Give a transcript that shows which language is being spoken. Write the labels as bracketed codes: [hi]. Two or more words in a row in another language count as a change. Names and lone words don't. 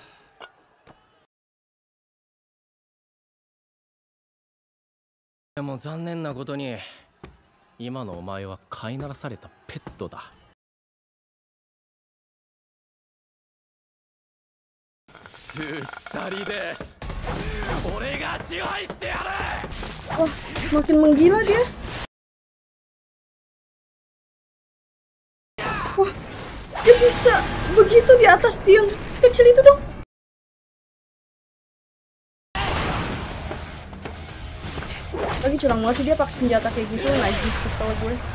[ja] でも残念なことに今のお前は飼いならされたペットだ。鎖で俺が支配してやる。 [id] Wah, makin menggila dia. Wah, dia bisa begitu di atas tiang sekecil itu dong. Lagi curang banget sih dia pakai senjata kayak gitu, najis, kesel gue.